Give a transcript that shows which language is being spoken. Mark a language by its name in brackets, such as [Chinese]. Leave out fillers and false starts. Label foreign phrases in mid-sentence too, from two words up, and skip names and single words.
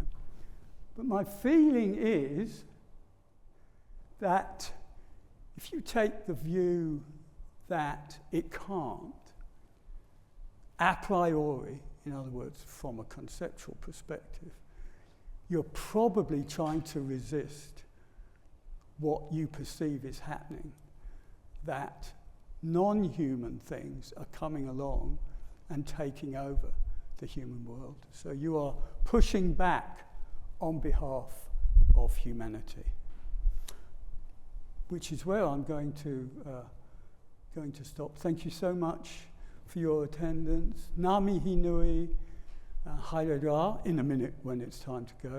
[English] But my feeling is that if you take the view that it can't, a priori, in other words, from a conceptual perspective, you're probably trying to resist what you perceive is happening, that non-human things are coming along and taking over the human world. So you are pushing back on behalf of humanity, which is where I'm going to stop. Thank you so much for your attendance. [Māori] Ngā mihi nui, haere rā, [English] in a minute when it's time to go.